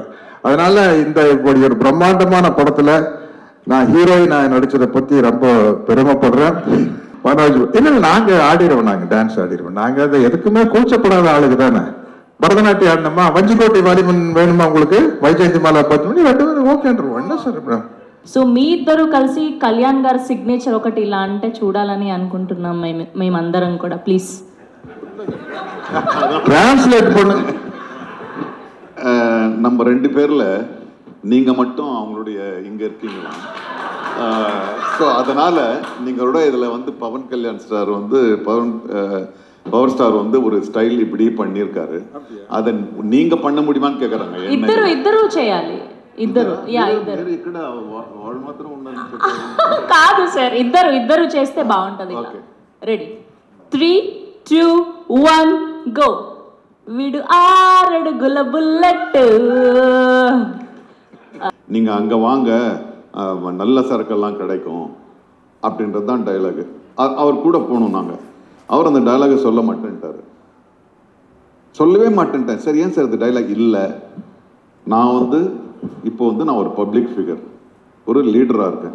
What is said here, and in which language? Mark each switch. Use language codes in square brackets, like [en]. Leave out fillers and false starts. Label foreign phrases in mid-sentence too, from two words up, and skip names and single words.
[ta] அதனால இந்த ஒரு பிரம்மாண்டமான படத்துல நான் ஹீரோயினா நடிச்சதை பத்தி ரொம்ப பெருமைப்படுறேன். இல்ல நாங்க ஆடிடுவோம், நாங்க டான்ஸ் ஆடிடுவோம். நாங்க அதை எதுக்குமே கூச்சப்படாத ஆளுக்கு தானே. பரதநாட்டியம் ஆடணுமா, வஞ்சிக்கோட்டை வாலிபன் வேணுமா உங்களுக்கு, வைஜெயந்தி மாலா 10 மணி 2 பேரும் ఓకేంటారు. என்ன సార్? [te] సో మీ ఇద్దరు కలిసి కళ్యాణ్ గారి సిగ్నేచర్ ఒకటి ఇలా అంటే చూడాలని అనుకుంటున్నాం మేమందరం కూడా. ప్లీజ్ [ta] டிரான்ஸ்லேட் பண்ணுங்க. நம்ம 2 பேர்ல நீங்க மட்டும் அவங்களுடைய இங்க இருக்கீங்களா? ஸோ அதனால நீங்களோட இதுல வந்து பவன் கல்யாண் ஸ்டார் வந்து பவர் ஸ்டார் வந்து ஒரு ஸ்டைல் இப்படி பண்ணியிருக்காரு. அதை நீங்க பண்ண முடியுமான்னு கேக்குறாங்க. [te] ఇద్దరు చేయాలి. ఇద్దరు ఇక్కడ వాళ్ళు మాత్రం ఉన్నారు కాదు సార్, ఇద్దరు చేస్తే బాగుంటది. [en] ready 3, 2, 1, go. [te] వీడు 6 అడుగుల బుల్లెట్. [ta] நீங்க அங்க வாங்க, நல்ல சரக்கெல்லாம் கிடைக்கும் அப்படின்றது தான் டைலாகு. அவர் கூட போகணும் நாங்க. அவர் அந்த டைலாகை சொல்ல மாட்டேன்ட்டாரு. சொல்லவே மாட்டேன்ட்டேன். சரி, ஏன் சார் இந்த டைலாக் இல்லை? நான் வந்து இப்போ வந்து நான் ஒரு [en] public figure, [ta] ஒரு லீடராக இருக்கேன்.